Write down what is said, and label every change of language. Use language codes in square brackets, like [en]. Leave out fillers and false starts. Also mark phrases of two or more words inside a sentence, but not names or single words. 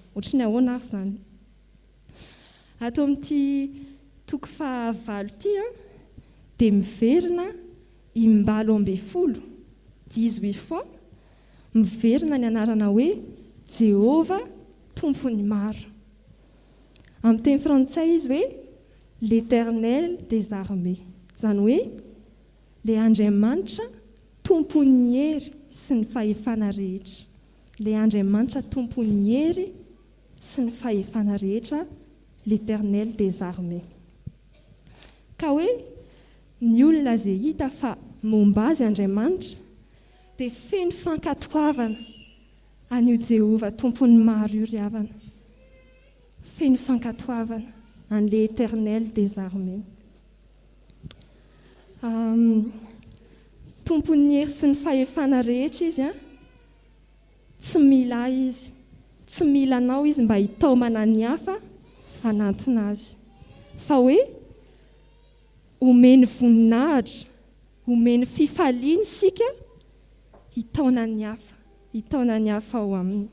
[mg] Ohatrany ahoana ary izany. Ato amin'ity 9 dia miverina imbalo 12, 18 fois, miverina ny anarana hoe Jehova tompony maro. Amin'ny teny frantsay izy hoe [fr] l'Éternel des armées. [mg] Izany hoe ilay Andriamanitra tompon'ny hery sy ny fahefana rehetra. Ilay Andriamanitra tompon'ny hery sy ny fahefana rehetra, [fr] l'Éternel des armées. [mg] Ka hoe ny olona izay hita fa momba azy Andriamanitra dia feno fankatoavana an'io Jehova tompony maro io ry havana. Feno fankatoavana an'ilay [fr] Éternel des armées. [mg] Tompon'ny hery sy ny fahefana rehetra izy tsy mila izy, tsy mila anao izy mba hitaomana ny hafa anantona azy. Fa hoe omeny voninahitra, omeny fifaliana isika hitaona ny hafa ao aminy.